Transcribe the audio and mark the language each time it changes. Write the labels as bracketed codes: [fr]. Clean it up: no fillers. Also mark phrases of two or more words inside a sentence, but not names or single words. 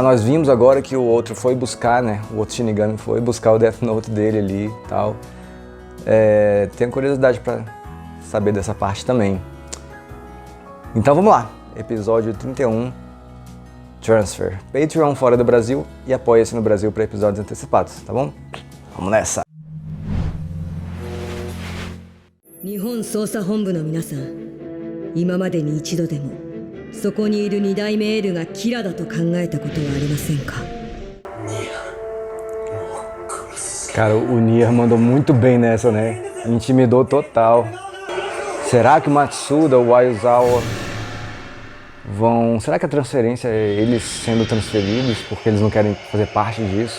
[pt] Nós vimos agora que o outro foi buscar, né? O outro Shinigami foi buscar o Death Note dele ali e tal. Tenho curiosidade para saber dessa parte também. Então vamos lá, episódio 31, Transfer. Patreon fora do Brasil e apoia-se no Brasil para episódios antecipados, tá bom? Vamos nessa! [ja] 日本捜査本部の皆さん、今までに一度でもそこにいる二代目エルがキラだと考えたことはありませんか? [pt] Cara, o Nier mandou muito bem nessa, né? Intimidou total. Será que o Matsuda, o Aizawa vão... Será que a transferência é eles sendo transferidos porque eles não querem fazer parte disso?